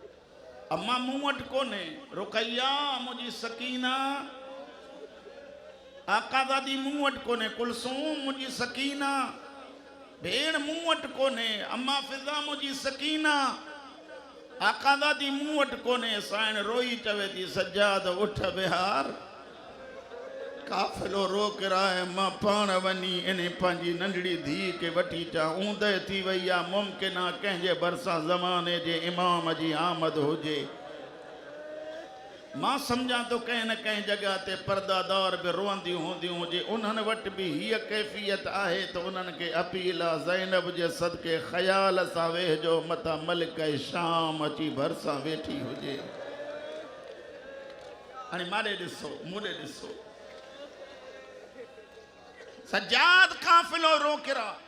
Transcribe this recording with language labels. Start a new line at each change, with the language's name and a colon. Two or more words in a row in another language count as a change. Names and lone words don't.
Sindhi: अम्मा मूं वटि कोन्हे रुकैया मुंहिंजी सकीना आका दादी मूं वटि कोन्हे, कुलसूम मुंहिंजी सकीना, भेण मूं वटि कोन्हे, अम्मा फिज़ा मुंहिंजी सकीना, आका दादी मूं वटि कोन्हे। साइण रोई चवे थी सजाद उठ बिहार, काफ़िलो रोक रहा मां पाण वञी इन पंहिंजी नंढड़ी धी खे वठी अचां। ऊंदहि थी वई आहे, मुमकिन आहे कंहिंजे भरिसां ज़माने जे इमाम जी आमद हुजे। मां सम्झां तो कहीं न कहीं जगह ते पर्दादार भी रोंदी हूंदियूं जे उन्हनि वटि भी हीअ कैफ़ियत आहे तो उन्हनि खे अपील आहे ज़ैनब जे सदके ख़याल सां वेहजो मता मलिक शाम अची भरिसां वेठी हुजे। हाणे मारे ॾिसो मूंॾे ॾिसो, सजाद काफ़िलो रोकिरा।